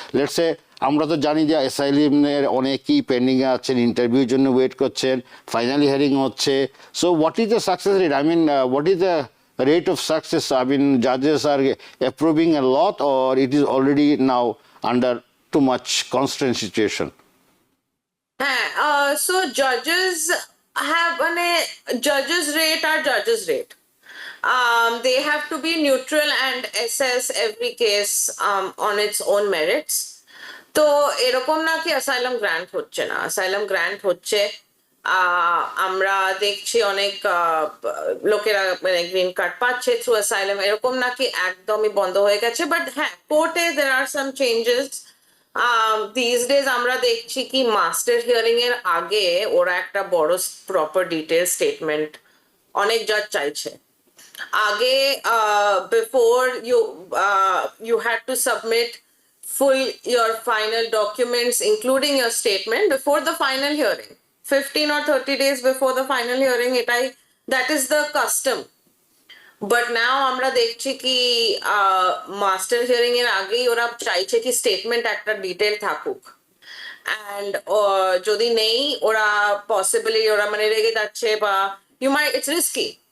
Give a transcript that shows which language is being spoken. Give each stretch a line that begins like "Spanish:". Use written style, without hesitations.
English: Let's say
Bangla: আমরা তো জানি যে অ্যাসাইলামের অনেকেই পেন্ডিংয়ে আছেন, ইন্টারভিউর জন্য ওয়েট করছেন, ফাইনালি হিয়ারিং হচ্ছে।
English: So what is the success rate? I mean what is the rate of success? I mean, judges are approving a lot, or it is already now under too much constraint situation? হ্যাঁ, so judges have মানে judges rate are judges rate. They have to be neutral and assess every case on its own merits.
Bangla: তো এরকম না কি asylum grant হচ্ছে না, asylum grant হচ্ছে। আমরা দেখছি অনেক লোকেরা মানে গ্রিন কার্ড পাচ্ছে থ্রু অ্যাসাইলাম, এরকম নাকি একদমই বন্ধ হয়ে গেছে।
English: but
Bangla: হ্যাঁ, কোর্টে
English: there are some changes. These days
Bangla: আমরা দেখছি কি মাস্টার হিয়ারিং এর আগে ওরা একটা বড় প্রপার ডিটেল স্টেটমেন্ট অনেক জাজ চাইছে। আগে
English: before you had to submit full your final documents including your statement before the final hearing, 15 or 30 days before the final hearing,
Bangla: এটাই
English: that is the custom.
Bangla: But now আমরা দেখছি কি master hearing এর আগেই ওরা চাইছে কি স্টেটমেন্ট একটা ডিটেল থাকুক, অ্যান্ড যদি নেই ওরা পসিবলি ওরা মানে রেগে যাচ্ছে বা
English: It's risky.